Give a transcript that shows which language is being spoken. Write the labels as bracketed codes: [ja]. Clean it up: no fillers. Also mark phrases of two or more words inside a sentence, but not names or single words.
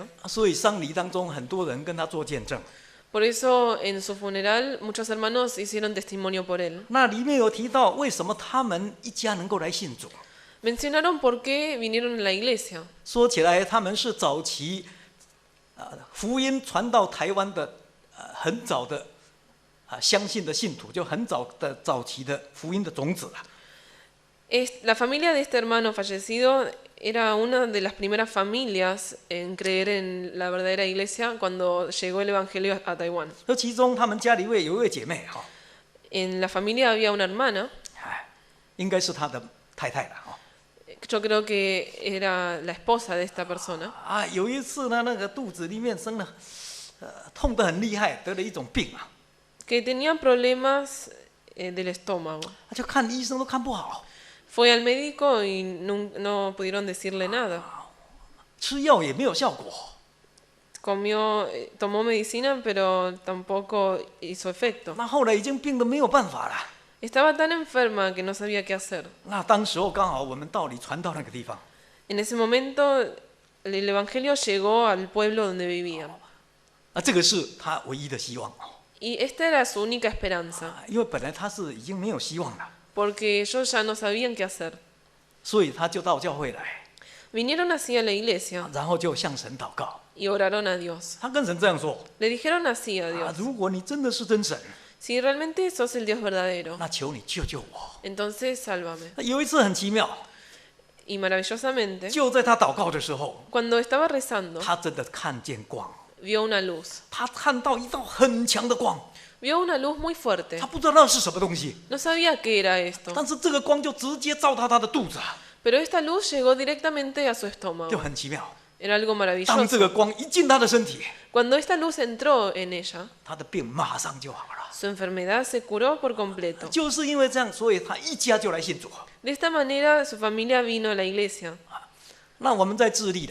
[zh] 所以丧礼当中很多人跟他做见证。 [es] Por eso en su funeral muchos hermanos hicieron testimonio por él. [zh] 那里面有提到为什么他们一家能够来信主， [es] Mencionaron por qué vinieron a la iglesia. [zh] 说起来他们是早期福音传到台湾的很早的相信的信徒，就很早期的福音的种子了。 [es] La familia de este hermano fallecido era una de las primeras familias en creer en la verdadera iglesia cuando llegó el evangelio a Taiwán. [zh] 那其中他们家里有一位姐妹哈， [es] En la familia había una hermana, [zh] 应该是他的太太了哈。 [es] yo creo que era la esposa de esta persona. [zh] 啊，有一次呢，那个肚子里面生了，痛得很厉害，得了一种病啊， [es] Que tenía problemas del estómago. [zh] 就看医生都看不好， [es] Fue al médico y no pudieron decirle nada. [zh] 吃药也没有效果。 [es] Tomó medicina, pero tampoco hizo efecto. [zh] 那后来已经病得没有办法了。 [es] Estaba tan enferma que no sabía qué hacer. [zh] 那当时候刚好我们道理传到那个地方， [es] En ese momento el evangelio llegó al pueblo donde vivían. [zh] 这个是他唯一的希望。 [es] Y esta era su única esperanza, [zh] 因为本来他是已经没有希望了， [es] porque ellos ya no sabían qué hacer. [zh] 所以他就到教会来， [es] Vinieron así a la iglesia [zh] 然后就向神祷告。 [es] y oraron a Dios. [zh] 他跟神这样说： [es] Le dijeron así a Dios: [zh] 如果你真的是真神， [es] si realmente sos el Dios verdadero, [zh] 那求你救救我。 [es] entonces sálvame. [zh] 有一次很奇妙， [es] Y maravillosamente, [zh] 就在他祷告的时候， [es] cuando estaba rezando, [zh] 他真的看见光， [es] vio una luz. [zh] 他看到一道很强的光， [es] Vio una luz muy fuerte. [zh] 他不知道那是什么东西， [es] No sabía qué era esto, [zh] 但是这个光就直接照到他的肚子， [es] pero esta luz llegó directamente a su estómago. [zh] 就很奇妙。 [es] Era algo [zh] 当这 [es] maravilloso. [zh] 个光一进他的身体， [es] Cuando esta luz entró en ella, [zh] 他的病马上就好了。 [es] su enfermedad se curó por completo. [zh] 就是因为这样，所以他一家就来信主。 [es] De esta manera, su familia vino a la iglesia. [zh] 那我们在智利的